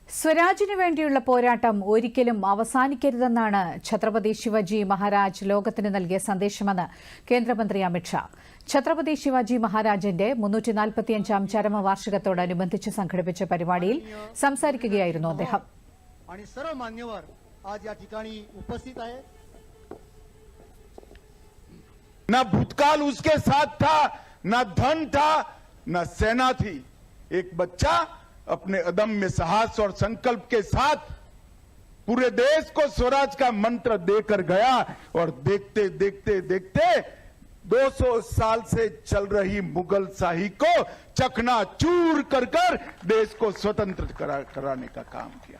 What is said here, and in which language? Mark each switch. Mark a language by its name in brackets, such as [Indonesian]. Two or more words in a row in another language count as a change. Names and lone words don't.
[Malayalam] സ്വരാജിനു വേണ്ടിയുള്ള പോരാട്ടം ഒരിക്കലും അവസാനിക്കരുതെന്നാണ് ഛത്രപതി ശിവജി മഹാരാജ് ലോകത്തിന് നൽകിയ സന്ദേശമെന്ന് കേന്ദ്രമന്ത്രി അമിത്ഷാ. ഛത്രപതി ശിവജി മഹാരാജിന്റെ 345ാം ചരമവാർഷികത്തോടനുബന്ധിച്ച് സംഘടിപ്പിച്ച പരിപാടിയിൽ സംസാരിക്കുകയായിരുന്നു അദ്ദേഹം. [Hindi] न भूतकाल उसके साथ था, न धन था, न सेना थी. एक बच्चा अपने अदम्य साहस और संकल्प के साथ पूरे देश को स्वराज का मंत्र देकर गया और देखते देखते देखते 200 साल से चल रही मुगल शाही को चकनाचूर कर कर देश को स्वतंत्र कराने का काम किया.